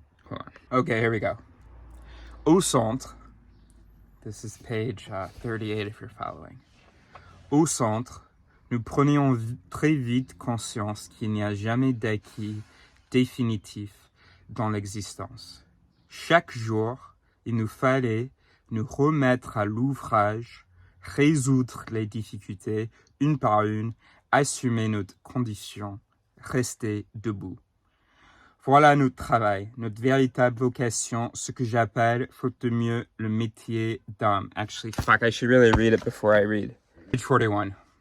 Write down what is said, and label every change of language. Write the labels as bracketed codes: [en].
[en] Hold on. Okay, here we go. [fr] Au centre, [en] this is page 38 if you're following. [fr] Au centre, nous prenions très vite conscience qu'il n'y a jamais d'acquis définitif dans l'existence. Chaque jour, il nous fallait nous remettre à l'ouvrage, résoudre les difficultés une par une, assumer notre condition, rester debout. Voilà notre travail, notre véritable vocation, ce que j'appelle, faute de mieux, le métier d'homme. [en] Actually, fuck, I should really read it before I read. Page 41.